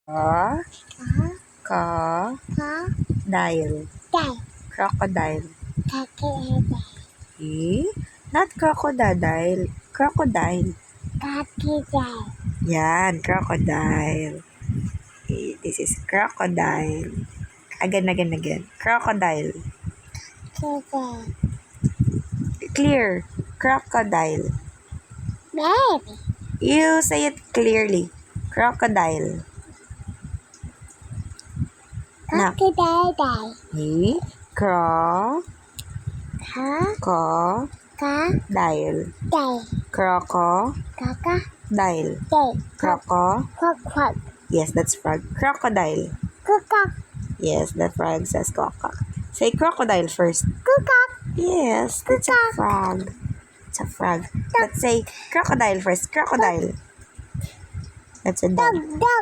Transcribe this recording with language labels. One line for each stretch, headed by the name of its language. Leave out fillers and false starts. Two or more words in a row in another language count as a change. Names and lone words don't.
English: Ka, Ka, ka, ka, dile. dai, Crocodile. kakilide, Not crocodile. Crocodile. kakilide, Yan, crocodile. This is crocodile. Again. Crocodile. kide, Clear. Crocodile. baby, You say it clearly. Crocodile. Na. kakilide, Cro, ka, co, ka, dile. dai, Crocodile. kaka, dai, Croco. kwak, kwak, Yes, that's frog. Crocodile. kukak, Yes, the frog says quack. Say crocodile first. kukak, Yes, that's a frog. It's a frog. Let's say crocodile first. Crocodile. That's a dog. dog,